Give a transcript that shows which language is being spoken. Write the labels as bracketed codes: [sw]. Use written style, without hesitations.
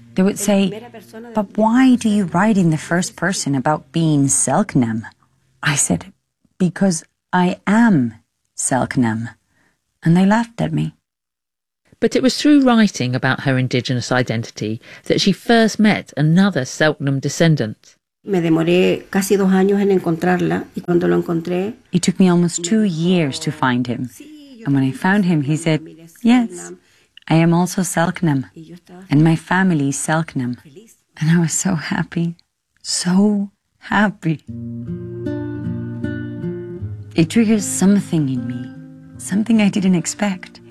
[en] They would say, but why do you write in the first person about being Seltnam? I said, because I am Seltnam. And they laughed at me. But it was through writing about her indigenous identity that she first met another Seltnam descendant. [es] Me demoré casi dos años en encontrarla y cuando lo encontré... [en] It took me almost 2 years to find him. And when I found him, he said, yes, I am also Selknam. And my family is Selknam. And I was so happy. So happy. It triggers something in me. Something I didn't expect.